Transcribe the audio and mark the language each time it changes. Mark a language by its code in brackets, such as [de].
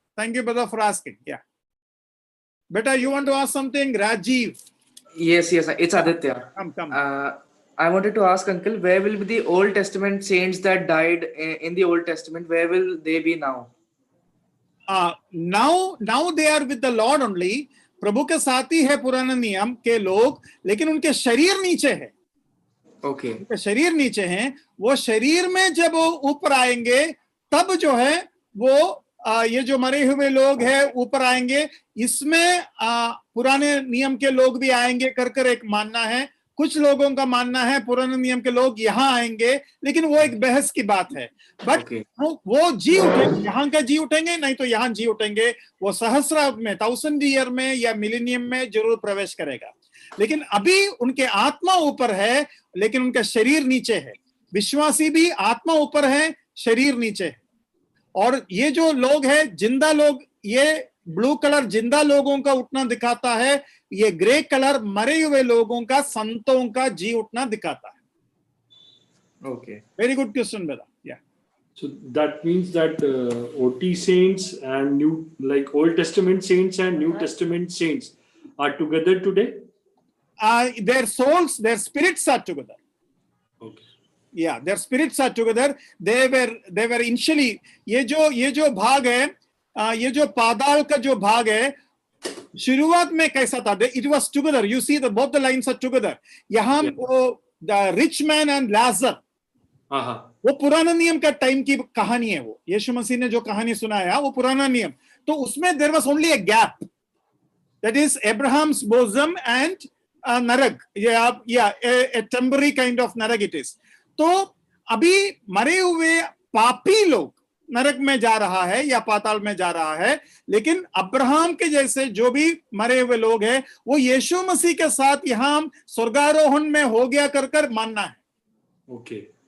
[en] Thank you brother for asking. Yeah, beta, you want to ask something? Rajiv. Yes, it's Aditya. Come. I wanted to ask uncle, where will be the Old Testament saints that died in the Old Testament? Where will they be now? Now they are with the Lord only. [hi] प्रभु के साथ ही है पुराने नियम के लोग, लेकिन उनके शरीर नीचे है। [en] Okay. [hi] उनके शरीर नीचे हैं। वो शरीर में जब ऊपर आएंगे तब जो है वो ये जो मरे हुए लोग हैं ऊपर आएंगे। इसमें पुराने नियम के लोग भी आएंगे कर एक मानना है। कुछ लोगों का मानना है पुराने नियम के लोग यहाँ आएंगे, लेकिन वो एक बहस की बात है। [en] But Okay. [hi] वो जी उठेंगे, यहाँ का जी उठेंगे, नहीं तो यहाँ जी उठेंगे। वो सहस्र में 1000 ईयर में या मिलेनियम में जरूर प्रवेश करेगा। लेकिन अभी उनके आत्मा ऊपर है, लेकिन उनका शरीर नीचे है। विश्वासी भी आत्मा ऊपर है, शरीर नीचे है। और ये जो लोग हैं जिंदा लोग, ये ब्लू कलर जिंदा लोगों का उठना दिखाता है, ये ग्रे कलर मरे हुए लोगों का, संतों का जी उठना दिखाता है। [en] Okay. Very good question, brother. Yeah. So that means that OT saints and Old Testament saints and New Testament saints are together today? Their souls, their spirits are together. Okay. Yeah, their spirits are together. They were initially, [hi] ये जो भाग है, ये जो पाताल का जो भाग है, शुरुआत में कैसा था? [en] It was together. You see both the lines are together. [hi] यहाँ वो [en] the rich man and Lazarus, [hi] वो पुराना नियम का टाइम की कहानी है। वो यीशु मसीह ने जो कहानी सुनाया वो पुराना नियम। तो उसमें [en] there was only a gap, that is Abraham's bosom and narak, a temporary kind of narak it is। [hi] तो अभी मरे हुए पापी लोग नरक में जा रहा है या पाताल में जा रहा है, लेकिन अब्राहम के जैसे जो भी मरे हुए लोग हैं वो यीशु मसीह के साथ यहाँ स्वर्गारोहण में हो गया कर मानना है। [en] Okay.